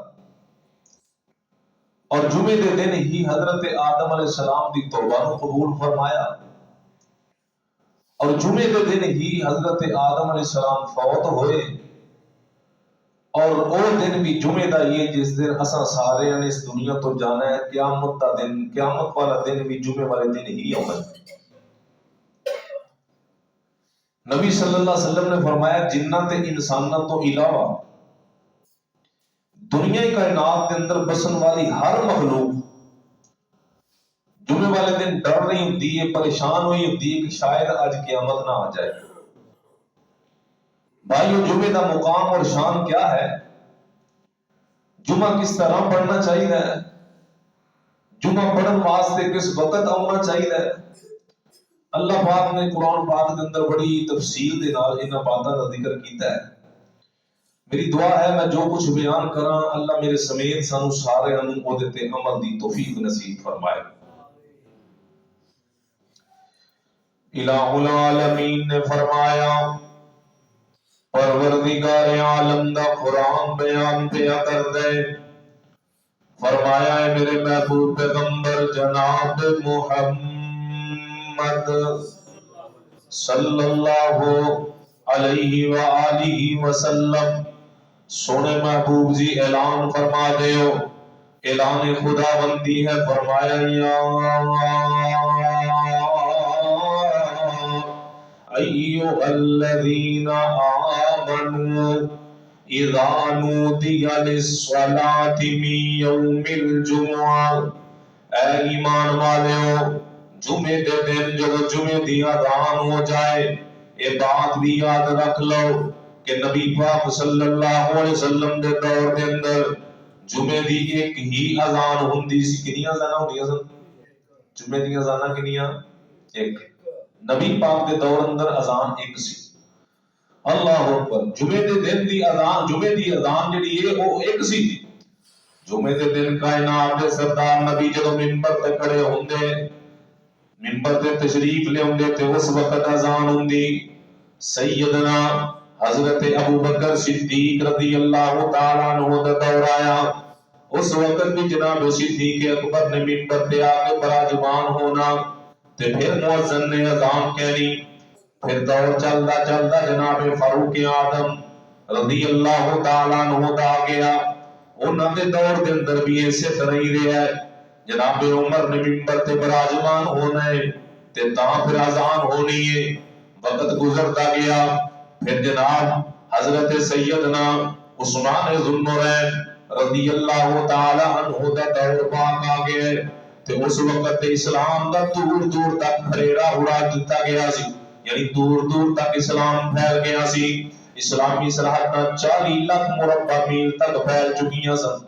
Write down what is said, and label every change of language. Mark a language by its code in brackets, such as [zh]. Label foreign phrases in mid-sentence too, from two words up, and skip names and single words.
[pa] اور جمعے دے دن ہی حضرت آدم علیہ السلام دی توبہ نو قبول فرمایا، اور جمعے دے دن ہی حضرت آدم علیہ السلام فوت ہوئے، اور وہ دن بھی جمعے دا یہ جس دن اساں سارے نے اس دنیا تو جانا ہے، قیامت دا دن، قیامت والا دن بھی جمعے والے دن ہی ہوگا۔ نبی صلی اللہ علیہ وسلم نے فرمایا جنات تے انساناں تو علاوہ دنیا کائنات کے اندر بسن والی ہر مخلوق جمعے والے دن [ur] ڈر رہی ہوتی ہے، پریشان ہوئی ہوتی ہے کہ شاید آج قیامت نہ آ جائے۔ بھائیو جمعے کا مقام اور شان کیا ہے؟ جمعہ کس طرح پڑھنا چاہیے، جمعہ پڑھن واسطے کس وقت آنا چاہیے؟ [pa] اللہ پاک نے قرآن پاک کے اندر بڑی تفصیل دے نال انہاں باتاں کا ذکر کیتا ہے۔ میری دعا ہے میں جو کچھ بیان کراں اللہ میرے سمیت سانو سارے او دے تے عمل دی توفیق نصیب فرمائے۔ الہ العالمین نے فرمایا، پروردگار عالم دا قرآن بیان پیا کر دے، فرمایا ہے میرے محبوب پیغمبر جناب محمد صلی اللہ علیہ وآلہ وسلم، سونے محبوب جی اعلان فرما دیو، اعلان خدا بندی ہے، فرمایا یا [ar] ایھا الذین آمنوا اذا نودی للصلاۃ من یوم الجمعہ، [pa] اے ایمان والےو جمعے دے دن جب جمعے دی اذان ہو جائے، یہ بات بھی یاد رکھ لو کہ نبی پاک صلی اللہ علیہ وسلم دے دور دے اندر جمعے دی ایک ہی اذان ہوندی سی۔ کنیاں اذاناں ہوندیاں سن؟ جمعے دی اذاناں کنیاں؟ ایک۔ نبی پاک دے دور اندر اذان ایک سی۔ [ar] اللہ اکبر، [pa] جمعے دے دن دی اذان، جمعے دی اذان جڑی ہے وہ ایک سی۔ جمعے دے دن کائنات دے سردار نبی جدوں منبر تے کھڑے ہوندے، منبر تے تشریف لے ہوندے تے اس وقت اذان ہوندی، سیدنا حضرت ابو بکر صدیق رضی اللہ تعالیٰ عنہ دا دور آیا، اس وقت بھی جناب صدیق اکبر نے منبر تے آ کے براجمان ہونا، تے پھر مؤذن نے اذان کہنی، پھر دور چلدا چلدا جناب فاروق اعظم رضی اللہ تعالیٰ عنہ دا آ گیا، انہاں دے دور دے اندر بھی اسی طرح ہی رہا ہے، جناب عمر نے منبر تے براجمان ہونا ہے تے تاں پھر اذان ہونی ہے، وقت گزرتا گیا، پھر جناب حضرت سیدنا عثمان ذو النورین رضی اللہ تعالی عنہ دا دور پاک آ گیا ہے، تے اس وقت اسلام دا دور دور تک پھریڑا اڑا دیتا گیا سی، یعنی دور دور تک اسلام پھیل گیا سی، اسلامی سرحداں 40 لاکھ مربع میل تک پھیل چکیاں سن۔